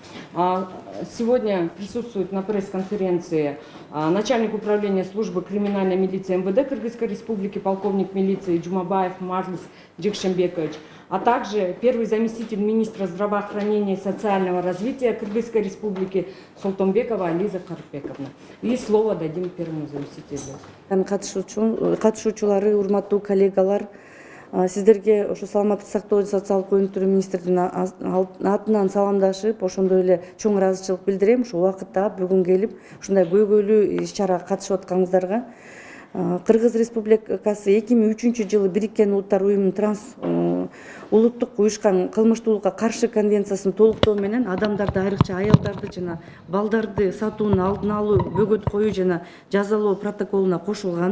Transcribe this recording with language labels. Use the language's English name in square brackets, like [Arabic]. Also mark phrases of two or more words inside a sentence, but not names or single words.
[Russian] Сегодня присутствует на пресс-конференции начальник управления службы криминальной милиции МВД Кыргызской Республики, полковник милиции Джумабаев Марлис Джекшембекович, а также первый заместитель министра здравоохранения и социального развития Кыргызской Республики Султанбекова Ализа Карпековна. И слово дадим первому заместителю. [Kyrgyz] Катышуучулары, урматтуу коллегалар, сиздерге ошо саламаттык сактоо жана социалдык өнүктүрүү министрлигинин атынан саламдашып, ошондой эле чоң ыраазычылык билдирем. Ушул убакытта бүгүн келип ушундай көйгөйлүү иш чарага катышып атканыңыздарга. Кыргыз Республикасы 2003-жылы Бириккен Улуттар уюмунун улуттук уюшкан кылмыштуулукка каршы конвенциясын толуктоо менен адамдарды, айрыкча аялдарды жана балдарды сатуунун алдын алуу, бөгөт коюу жана жазалоо протоколуна кошулган.